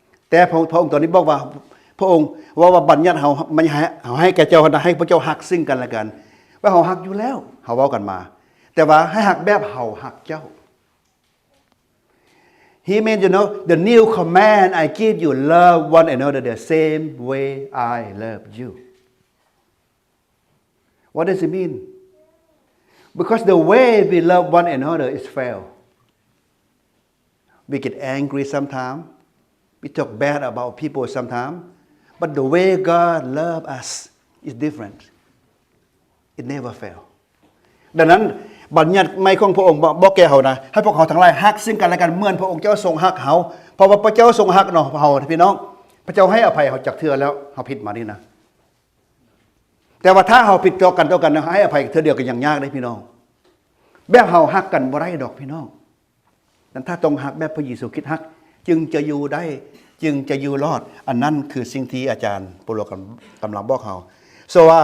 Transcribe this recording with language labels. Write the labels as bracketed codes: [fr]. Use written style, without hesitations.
[th] แต่พระองค์ตอนนี้บอกว่าพระองค์ว่าบัญญัติเขาไม่ให้แก่เจ้าให้พระเจ้าฮักซึ่งกันและกันว่าเขาฮักอยู่แล้วเขาเว้ากันมาแต่ว่าให้ฮักแบบเขาฮักเจ้า [en] He meant the new command I give you love one another the same way I love you What does it mean Because the way we love one another is fail. We get angry sometimes. We talk bad about people sometimes. But the way God loves us is different. It never fail. [th] ดังนั้นบัญญัติไม่ของพระองค์บอกแก่เขานะให้พวกเขาทั้งหลายฮักซึ่งกันและกันเหมือนพระองค์เจ้าทรงฮักเขาเพราะว่าพระเจ้าทรงฮักเนาะเขาพี่น้องพระเจ้าให้อภัยเขาจากเทื่อแล้วเขาผิดมานี่นะแต่ว่าถ้าเขาผิดต่อกันให้อภัยเทื่อเดียวก็ยังยากได้พี่น้องแบบเฮาฮักกันบ่ได้ดอกพี่น้องนั้นถ้าต้องฮักแบบพระเยซูคริสต์ฮักจึงจะอยู่ได้จึงจะอยู่รอดอันนั้นคือสิ่งที่อาจารย์โปโลกำลังบอกเฮา so